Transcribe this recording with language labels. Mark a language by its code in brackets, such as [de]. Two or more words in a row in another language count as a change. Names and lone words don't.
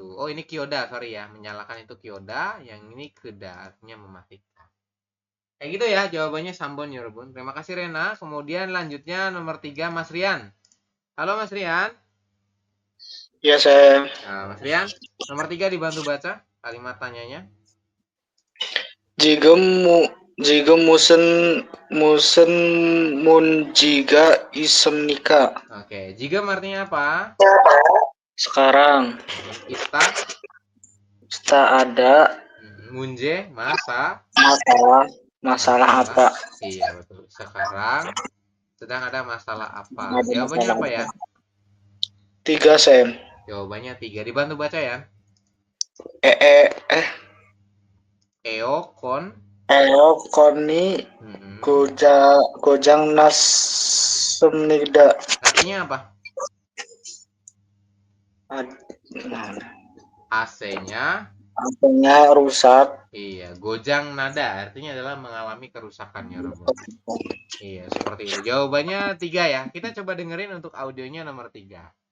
[id] Oh ini kyoda, sorry ya, menyalakan itu kyoda. Yang ini keda artinya mematikan. Kayak gitu ya jawabannya sambon ya Rebun. Terima kasih Rena. Kemudian lanjutnya nomor 3 Mas Rian. Halo Mas Rian. Ya, saya. Nah, Mas Rian, nomor 3 dibantu baca kalimat tanyanya. [ko] 지금 무슨 문제가 있습니까? [id] Oke, jika artinya apa? sekarang Kita ada munje masalah apa? Iya betul. Sekarang sedang ada masalah apa? Ada Jawabannya masalah apa ya? 3 Sam. Jawabannya 3. Dibantu baca ya. [ko] 에어컨이 고장 났습니다. [id] Artinya apa? AC-nya rusak. iya, [ko] 고장 나다 [id] artinya adalah mengalami kerusakan ya Robo. Iya, seperti itu. Jawabannya 3 ya. Kita coba dengerin untuk audionya nomor 3.